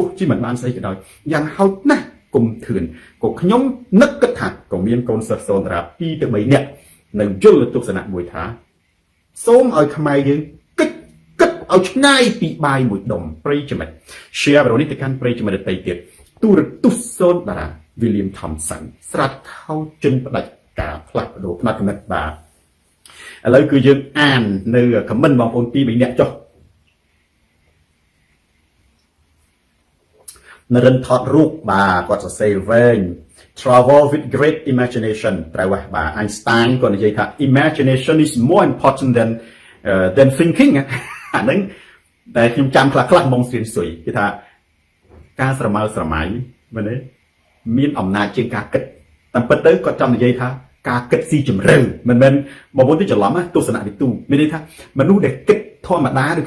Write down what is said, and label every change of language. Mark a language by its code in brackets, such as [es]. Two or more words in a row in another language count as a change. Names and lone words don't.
[km] ជាមិនបានស្អីក៏ដោយយ៉ាងហោចណាស់គុំធឿនក៏ខ្ញុំនឹកគិតថាក៏មានកូនសិស្សសូនតារា2ទៅ3នាក់នៅយល់ទស្សនៈមួយថាសូមឲ្យខ្មែរយើងគិតឲ្យឆ្ងាយពីបាយមួយដុំប្រិយមិត្ត share វីដេអូនេះទៅកាន់ប្រិយមិត្តដទៃទៀតទូរទស្សន៍សូនតារា William Thompson ស្រាត់ខោចិនផ្ដាច់ការផ្លាស់ប្ដូរផ្នត់គំនិតបាទឥឡូវគឺយើងអាននៅ comment បងប្អូន2 3នាក់ចុះ នរិនថតរូបបាទគាត់សរសេរវែង [en] travel with great imagination [km] ត្រូវបាទ Einstein គាត់និយាយ ថា [en] imagination is more important than thinking [km] អាហ្នឹងតែខ្ញុំចាំខ្លះមកស្រៀនសុយគេថាការស្រមើស្រមៃមែនទេមានអំណាចជាងការគិតតាមពិតទៅគាត់ចង់និយាយថាការគិតស៊ីជម្រៅមិនមែនបងប្អូនទៅច្រឡំទស្សនៈវិទូមានន័យថាមនុស្សដែលគិតធម្មតាឬ